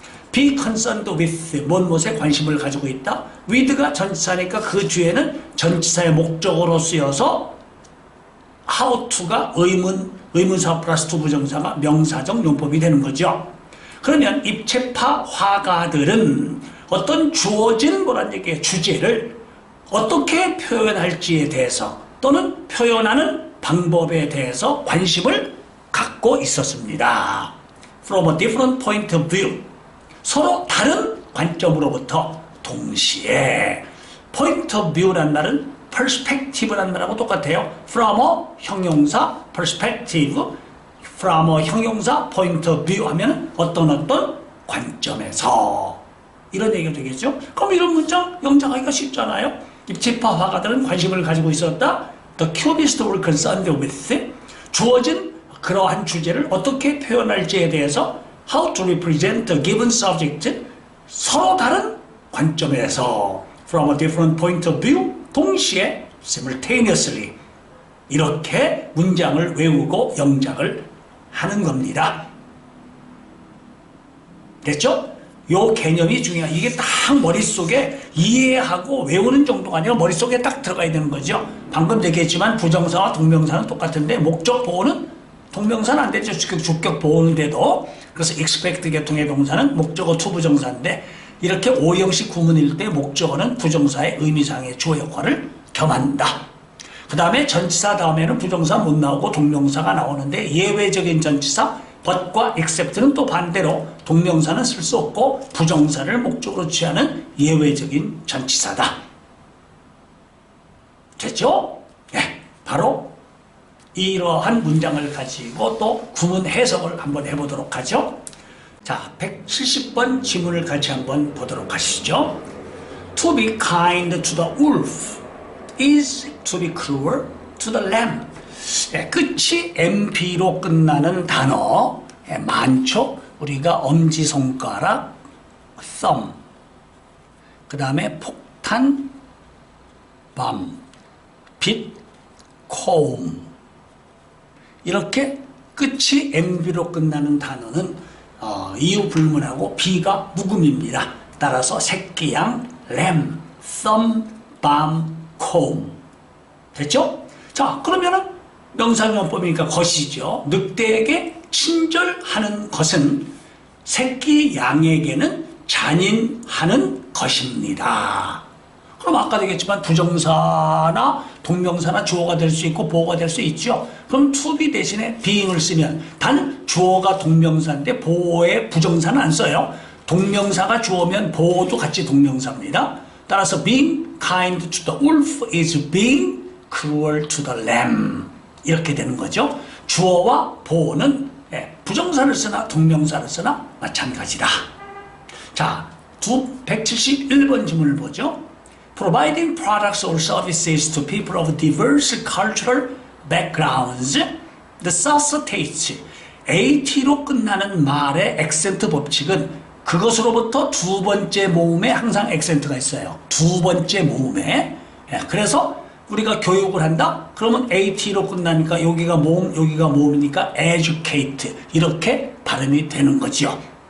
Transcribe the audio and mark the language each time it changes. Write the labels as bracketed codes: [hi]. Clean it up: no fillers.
[en] be concerned with, [ko] 무엇에 관심을 가지고 있다. with가 전치사니까 그 뒤에는 전치사의 목적어로 쓰여서 how to가 의문사 플러스 투부정사가 명사적 용법이 되는 거죠. 그러면 입체파 화가들은 어떤 주어진 뭐란 얘기예요? 주제를 어떻게 표현할지에 대해서 또는 표현하는 방법에 대해서 관심을 갖고 있었습니다. [en] From a different point of view. [ko] 서로 다른 관점으로부터 동시에. point of view란 말은 perspective란 말하고 똑같아요. [en] From a 형용사 perspective, from a 형용사 point of view [ko] 하면 어떤 관점에서 이런 얘기가 되겠죠. 그럼 이런 문장 영작하기가 쉽잖아요. 입체파 화가들은 관심을 가지고 있었다. [en] The cubists were concerned with, [ko] 주어진 그러한 주제를 어떻게 표현할지에 대해서 [en] how to represent a given subject, [ko] 서로 다른 관점에서 [en] from a different point of view, [ko] 동시에 [en] simultaneously [ko] 이렇게 문장을 외우고 영작을 하는 겁니다. 됐죠? 요 개념이 중요해요. 이게 딱 머릿속에 이해하고 외우는 정도가 아니라 머릿속에 딱 들어가야 되는 거죠. 방금 얘기했지만 부정사와 동명사는 똑같은데 목적 보호는 동명사는 안 되죠. 주격 보호는 돼도. 그래서 expect 계통의 동사는 목적어 투부정사인데 이렇게 오형식 구문일 때 목적어는 부정사의 의미상의 주어 역할을 겸한다. 그 다음에 전치사 다음에는 부정사 못 나오고 동명사가 나오는데 예외적인 전치사 but과 except는 또 반대로 동명사는 쓸 수 없고 부정사를 목적으로 취하는 예외적인 전치사다. 됐죠? 네, 바로 이러한 문장을 가지고 또 구문 해석을 한번 해보도록 하죠. 자, 170번 지문을 같이 한번 보도록 하시죠. [en] To be kind to the wolf is to be cruel to the lamb. [ko] 네, 끝이 MP로 끝나는 단어 많죠. 우리가 엄지손가락, thumb, 그 다음에 폭탄, bomb, 빛, comb. 이렇게 끝이 MB로 끝나는 단어는 이유 불문하고 B가 묵음입니다. 따라서 새끼양, lamb, thumb, bomb, comb. 됐죠? 자, 그러면은 명사용법이니까 것이죠. 늑대에게 친절하는 것은 새끼 양에게는 잔인하는 것입니다. 그럼 아까도 얘기했지만 부정사나 동명사나 주어가 될 수 있고 보어가 될 수 있죠. 그럼 to be 대신에 being을 쓰면 단 주어가 동명사인데 보어의 부정사는 안 써요. 동명사가 주어면 보어도 같이 동명사입니다. [en] 따라서 being kind to the wolf is being cruel to the lamb. [ko] 이렇게 되는 거죠. 주어와 보어는 부정사를 쓰나 동명사를 쓰나 마찬가지다. 자, 171번 질문을 보죠. [en] Providing products or services to people of diverse cultural backgrounds necessitates. [ko] AT로 끝나는 말의 액센트 법칙은 그것으로부터 두 번째 모음에 항상 액센트가 있어요. 두 번째 모음에. 그래서 우리가 교육을 한다? 그러면 AT로 끝나니까 여기가 모음, 여기가 모음이니까 educate 이렇게 발음이 되는 거죠.